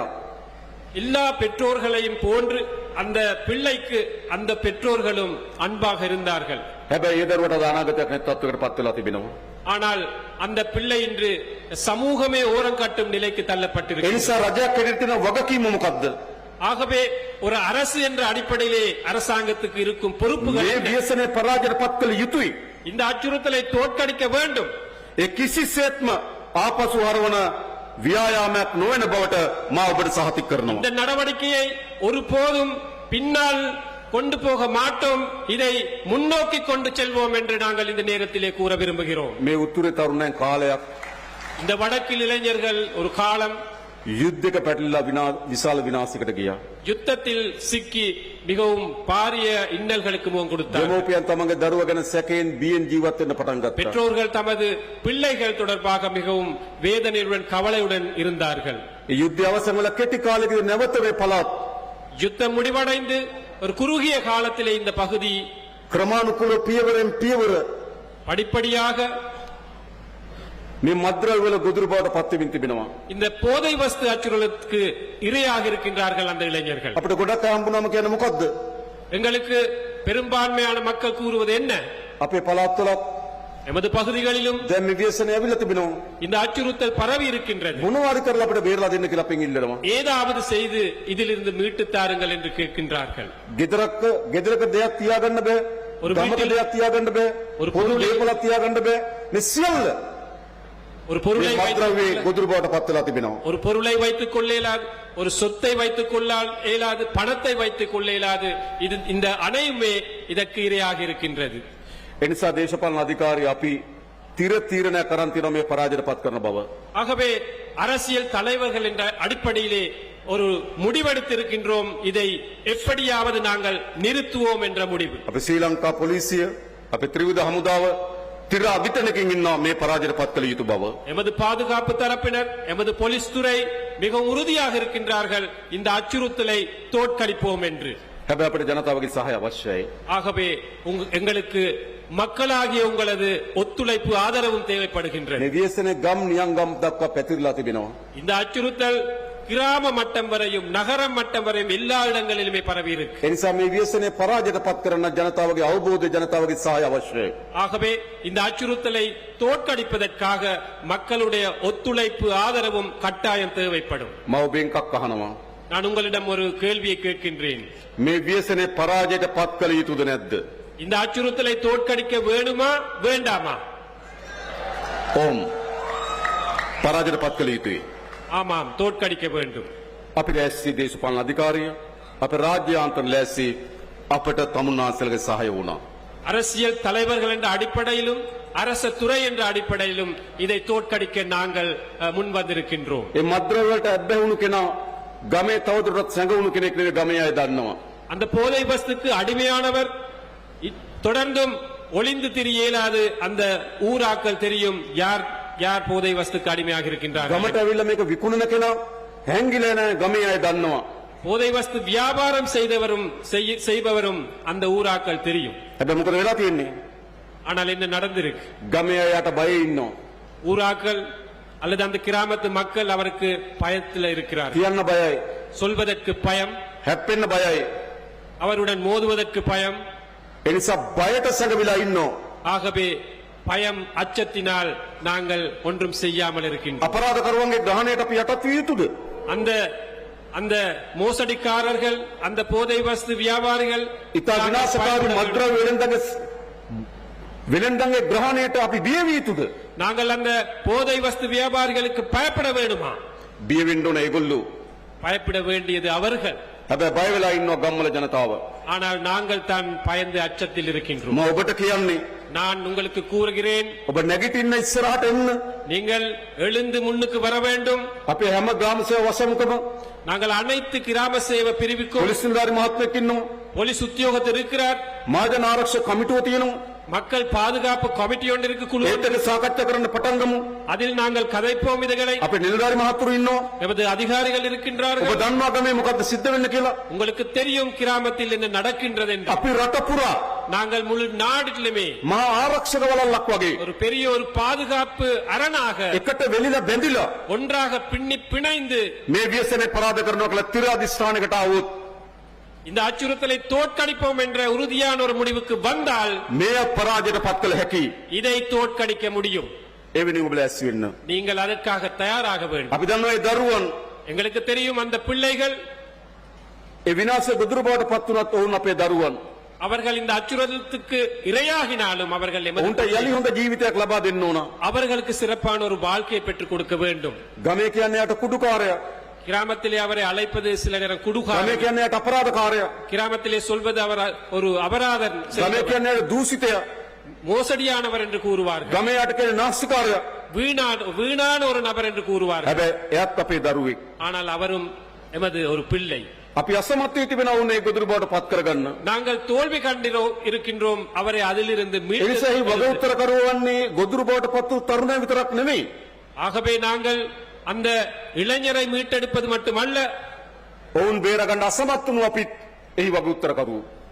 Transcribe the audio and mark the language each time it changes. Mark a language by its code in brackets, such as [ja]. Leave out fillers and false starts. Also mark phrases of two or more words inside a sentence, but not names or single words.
[ta] எல்லா பெற்றோர்களையும் போன்று அந்த பிள்ளைக்கு அந்த பெற்றோர்களும் அன்பாக இருந்தார்கள். [si] හැබැයි ඒ දරුවට අනාගතයක් නැති තත්ත්වයකට පත් වෙලා තිබෙනවා. [ta] ஆனால் அந்த பிள்ளை இன்று சமூகமே ஓரம் கட்டும் நிலைக்கு [si] ඒ [ta] தள்ளப்பட்டிருக்கிறது. [si] නිසා රජයක් හැටියට තියෙන වගකීම මොකද්ද? [ta] ஆகவே ஒரு அரசு என்ற அடிப்படையிலே அரசாங்கத்துக்கு இருக்கும் பொறுப்புகள் [si] මේ ව්‍යසනයේ පරාජයට පත් කළ යුතුයි. [ta] இந்த அச்சுறுத்தலை தோற்கடிக்க வேண்டும். [si] ඒ කිසිසේත්ම ආපසු හරවන ව්‍යායාමයක් නොවන බවට මා ඔබට සහතික කරනවා. [ta] இந்த நடவடிக்கையை ஒருபோதும் பின்னால் கொண்டு போக மாட்டோம், இதை முன்னோக்கி கொண்டு செல்வோம் என்று நாங்கள் இந்த நேரத்திலே கூற விரும்புகிறோம். [si] මේ උතුරේ තරුණයන් කාලයක් [ta] இந்த வடக்கில் இளைஞர்கள் ஒரு காலம் [si] යුද්ධයක පැටලලා විශාල විනාශයකට ගියා. [ta] யுத்தத்தில் சிக்கி மிகவும் பாரிய இன்னல்களுக்கு முகம் கொடுத்தார். [si] දෙමෝපියන් තමන්ගේ දරුවා ගැන සැකයෙන් බියෙන් ජීවත් වෙන්න පටන් ගත්තා. [ta] பெற்றோர்கள் தமது பிள்ளைகள் தொடர்பாக மிகவும் வேதனையுடன் கவலையுடன் இருந்தார்கள். [si] ඒ යුද්ධය අවසන් වෙලා කෙටි කාලෙකදී නැවත මේ පළාත් [ta] யுத்தம் முடிவடைந்து ஒரு குறுகிய காலத்திலே இந்த பகுதி [si] ක්‍රමානුකූල පියවරෙන් පියවර [ta] படிப்படியாக [si] මේ මද්‍රව්‍ය වල ගොදුරු බවට පත් වෙමින් තිබෙනවා. [ta] இந்த போதை வஸ்து அச்சுறுத்தலுக்கு இரையாக இருக்கின்றார்கள் அந்த இளைஞர்கள். [si] අපිට ගොඩක් හම්බුනම කියන්නේ මොකද්ද? [ta] எங்களுக்கு பெரும்பான்மையான மக்கள் கூறுவது என்ன? [si] අපේ පළාත්වලත් [ta] எமது பகுதிகளிலும் [si] දැන් මේ ව්‍යසනය ඇවිල්ලා තිබෙනවා. [ta] இந்த அச்சுறுத்தல் பரவி இருக்கின்றது. [si] මොනවාරි කරලා අපිට බේරලා දෙන්න කියලා අපෙන් ඉල්ලනවා. [ta] ஏதாவது செய்து இதிலிருந்து மீட்டு தாருங்கள் என்று கேட்கின்றார்கள். [si] ගෙදරක දෙයක් තියාගන්න බෑ. [ta] ஒரு [si] ගමක [ta] வீட்டில் [si] දෙයක් තියාගන්න බෑ. [ta] ஒரு [si] පොදු [ta] பொருளை- [si] දේපලක් තියාගන්න බෑ. මේ සියල්ල [ta] ஒரு பொருளை [si] මේ මත්ද්‍රව්‍ය [ta] வைத்துக் [si] ගොදුරු බවට පත් වෙලා තිබෙනවා. [ta] ஒரு பொருளை வைத்துக் கொள்ள இயலாது, ஒரு சொத்தை வைத்துக் கொள்ள இயலாது, பணத்தை வைத்துக் கொள்ள இயலாது. இது இந்த அனையுமே இதற்கு இரையாக இருக்கின்றது. [si] ඒ නිසා දේශපාලන අධිකාරී අපි තිර තීරණයක් කරන් තියෙනවා මේ පරාජයට පත් කරන බව. [ta] ஆகவே அரசியல் தலைவர்கள் என்ற அடிப்படையிலே ஒரு முடிவெடுத்திருக்கின்றோம். இதை எப்படியாவது நாங்கள் நிறுத்துவோம் என்ற முடிவு. [si] අපි ශ්‍රී ලංකා පොලිසිය අපේ ත්‍රිවිධ හමුදාව තිර අධිතනකින් ඉන්නවා මේ පරාජයට පත් කළ යුතු බව. [ta] எமது பாதுகாப்பு தரப்பினர், எமது போலீஸ் துறை மிகவும் உறுதியாக இருக்கின்றார்கள் இந்த அச்சுறுத்தலை தோற்கடிப்போம் என்று. [si] හැබැයි අපිට ජනතාවගේ සහාය අවශ්‍යයි. [ta] ஆகவே எங்களுக்கு மக்களாகிய உங்களது ஒத்துழைப்பு ஆதரவும் தேவைப்படுகின்றது. [si] මේ ව්‍යසනය ගම් නියංගම් දක්වා පැතිරලා තිබෙනවා. [ta] இந்த அச்சுறுத்தல் கிராம மட்டம் வரையும் நகரம் மட்டம் வரையும் எல்லா இடங்களிலுமே பரவி இருக்கு. [si] ඒ නිසා මේ ව්‍යසනය පරාජයට පත් කරන ජනතාවගේ අවබෝධය ජනතාවගේ සහාය අවශ්‍යයි. [ta] ஆகவே இந்த அச்சுறுத்தலை தோற்கடிப்பதற்காக மக்களுடைய ஒத்துழைப்பு ஆதரவும் கட்டாயம் தேவைப்படும். [si] මම ඔබෙන් එකක් අහනවා. [ta] நான் உங்களிடம் ஒரு கேள்வியை கேட்கின்றேன். [si] මේ ව්‍යසනය පරාජයට පත් කළ යුතුද නැද්ද? [ta] இந்த அச்சுறுத்தலை தோற்கடிக்க வேணுமா வேண்டாமா? [si] ඕම්. පරාජයට පත් කළ යුතුයි. [ta] ஆமாம், தோற்கடிக்க வேண்டும். [si] අපි ලෑස්ති දේශපාලන අධිකාරිය අපේ රාජ්‍යාන්තර ලෑස්ති අපට තමුන්නාන්සේලගේ සහාය වුණා. [ta] அரசியல் தலைவர்கள் என்ற அடிப்படையிலும் அரச துறை என்ற அடிப்படையிலும் இதை தோற்கடிக்க நாங்கள் முன் வந்திருக்கின்றோம். [si] ඒ මද්ද්‍රව්‍යවලට ඇබ්බැහුණු කෙනා ගමේ තවදුරටත් සැඟවුණු කෙනෙක් නෙවෙයි ගමේ අය දන්නවා. [ta] அந்த போதை வஸ்துக்கு அடிமையானவர் தொடர்ந்தும் ஒளிந்து திரிய இயலாது. அந்த ஊராக்கள் தெரியும் யார் யார் போதை வஸ்துக்கு அடிமையாக இருக்கின்றார்கள். [si] ගමට ඇවිල්ලා මේක විකුණන කෙනා හැංගිලා නැහැ ගමේ අය දන්නවා. [ta] போதை வஸ்து வியாபாரம் செய்பவரும் அந்த ஊராக்கள் தெரியும். [si] හැබැයි මොකද වෙලා තියෙන්නේ? [ta] ஆனால் என்ன நடந்திருக்கு? [si] ගමේ අයට බයෙ ඉන්නවා. [ta] ஊராக்கள் அல்லது அந்த கிராமத்து மக்கள் அவருக்கு பயத்தில் இருக்கிறார்கள். [si] කියන්න බයයි. [ta] சொல்வதற்கு பயம், [si] හැප්පෙන්න බයයි. [ta] அவருடன் மோதுவதற்கு பயம். [si] ඒ නිසා බයට සැඟවිලා ඉන්නවා. [ta] ஆகவே பயம், அச்சத்தினால் நாங்கள் ஒன்றும் செய்யாமல் இருக்கின்றோம். [si] අපරාධකරුවන්ගේ ග්‍රහණයට අපි යටත් විය යුතුද? [ta] அந்த அந்த மோசடிக்காரர்கள், அந்த போதை வஸ்து வியாபாரிகள் [si] ඉතා විනාශකාරී මද්ද්‍රව්‍ය වෙළෙන්දන්ගේ ග්‍රහණයට අපි බිය විය යුතුද? [ta] நாங்கள் அந்த போதை வஸ்து வியாபாரிகளுக்கு பயப்பட வேண்டுமா? [si] බිය වෙන්න ඕන ඒගොල්ලෝ. [ta] பயப்பட வேண்டியது அவர்கள். [si] හැබැයි බය වෙලා ඉන්නවා ගම්වල ජනතාව. [ta] ஆனால் நாங்கள் தான் பயந்து அச்சத்தில் இருக்கின்றோம். [si] මම ඔබට කියන්නේ [ta] நான் உங்களுக்கு கூறுகிறேன், [si] ඔබ නැගිටින්න ඉස්සරහට එන්න. [ta] நீங்கள் எழுந்து முன்னுக்கு வர வேண்டும். [si] අපේ හැම ග්‍රාම සේවා වසමකම [ta] நாங்கள் அனைத்து கிராம சேவை பிரிவுக்கும் [si] පොලිස් නිලධාරි මහත්මයෙක් ඉන්නවා. [ta] போலீஸ் உத்தியோகத்தர் இருக்கிறார். [si] මහජන ආරක්ෂක කමිටුව තියෙනවා. [ta] மக்கள் பாதுகாப்பு கமிட்டி ஒன்று இருக்கு, குழு. [si] ඒත් එක සාකච්ඡා කරන්න පටන් ගමු. [ta] அதில் நாங்கள் கதைப்போம் இதுகளை. [si] අපේ නිලධාරි මහත්තුරු ඉන්නවා. [ta] எமது அதிகாரிகள் [si] ඔබ [ta] இருக்கின்றார்கள். [si] දන්නවා ගමේ මොකද්ද සිද්ධ වෙන්නේ කියලා? [ta] உங்களுக்கு தெரியும் கிராமத்தில் என்ன நடக்கின்றது என்று. [si] අපි රට පුරා [ta] நாங்கள் முழு நாட்டிலுமே [si] මහා ආරක්ෂක වලල්ලක් වගේ [ta] ஒரு பெரிய ஒரு பாதுகாப்பு அரணாக [si] එකට වෙලිලා බැඳිලා [ta] ஒன்றாக பின்னி பிணைந்து [si] මේ ව්‍යසනය පරාද කරනවා කියලා තිර අධිෂ්ඨානයකට ආවොත් [ta] இந்த அச்சுறுத்தலை தோற்கடிப்போம் என்ற உறுதியான ஒரு முடிவுக்கு வந்தால் [si] මේ පරාජයට පත් කළ හැකි. [ta] இதை தோற்கடிக்க முடியும். [si] ඒ වෙනුවෙන් ඔබ ලෑස්ති වෙන්න. [ta] நீங்கள் அதற்காக தயாராக வேண்டும். [si] අපි දන්නවා ඒ දරුවන් [ta] எங்களுக்கு தெரியும் அந்த பிள்ளைகள், [si] ඒ විනාශය ගොදුරු බවට පත් වුණත් ඔවුන් අපේ දරුවන්. [ta] அவர்கள் இந்த அச்சுறுத்தலுக்கு இரையாகினாலும் அவர்கள் எமது [si] ඔවුන්ට යලි හොඳ ජීවිතයක් ලබා දෙන්න ඕන. [ta] அவர்களுக்கு சிறப்பான ஒரு வாழ்க்கையை பெற்றுக் கொடுக்க வேண்டும். [si] ගමේ කියන්නේ යට කුඩුකාරයා. [ta] கிராமத்திலே அவரை அழைப்பது சில நேரம் [si] ගමේ [ta] குடுகாரர், [si] කියන්නේ යට අපරාධකාරයා. [ta] கிராமத்திலே சொல்வது அவர் ஒரு அபராதன், [si] ගමේ කියන්නේ යට දූෂිතයා. [ta] மோசடியானவர் என்று கூறுவார்கள். [si] ගමේ යට කියන්නේ නාස්තිකාරයා. [ta] வீணான ஒரு நபர் என்று கூறுவார்கள். [si] හැබැයි එයත් අපේ දරුවෙක්. [ta] ஆனால் அவரும் எமது ஒரு பிள்ளை. [si] අපි අසමත් වී තිබෙනවා උන් ඒ ගොදුරු බවට පත් කරගන්න. [ta] நாங்கள் தோல்வி இருக்கின்றோம் அவரை அதிலிருந்து [si] ඒ නිසා [ta] மீட்டு. [si] වග උත්තර කරවන්නේ ගොදුරු බවට පත් වූ තරුණයන් විතරක් නෙමෙයි. [ta] ஆகவே நாங்கள் அந்த இளைஞரை மீட்டெடுப்பது மட்டுமல்ல, [si] ඔවුන් බේරගන්න අසමත් වුණු අපිත් එහි වග උත්තර කරුවෝ.